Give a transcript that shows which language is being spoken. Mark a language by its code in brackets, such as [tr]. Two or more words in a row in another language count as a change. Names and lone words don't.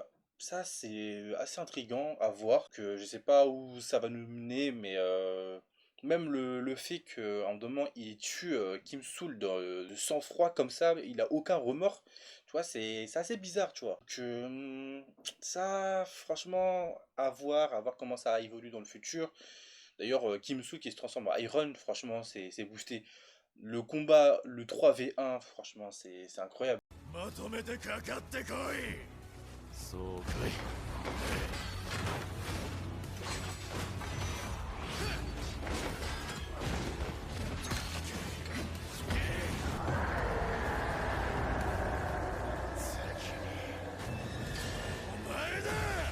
[fr] Donc, Ça, c'est assez intriguant à voir, que je sais pas où ça va nous mener, mais même le fait qu'à un moment il tue Kim Sool de sang-froid comme ça, il a aucun remords, tu vois, c'est assez bizarre, tu vois. Ça, franchement, à voir comment ça évolue dans le futur. D'ailleurs, Kim Sool qui se transforme en Iron, franchement, c'est boosté. Le combat, le 3v1, franchement, c'est incroyable. [ja] まとめてかかってこい。そうかい。お前だ。